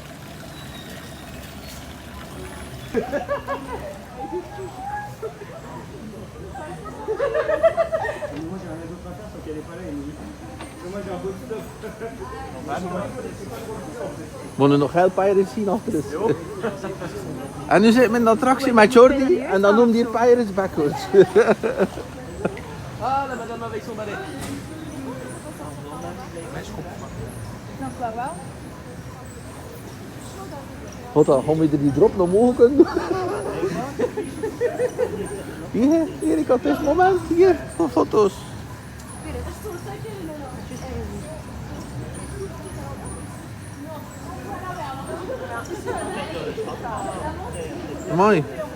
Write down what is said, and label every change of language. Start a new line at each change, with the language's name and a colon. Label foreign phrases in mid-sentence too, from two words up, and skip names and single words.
Dutch: We moeten nog heel Pirates zien achter ons. En nu zit men in de attractie met Jordi en dan noemt hij Pirates Backwards.
French: Ah, la madame avec son balai.
Dutch: Wat dan, gaan we er die drop nog mogen kunnen doen? Hier, ik had dit moment hier voor foto's. Mooi.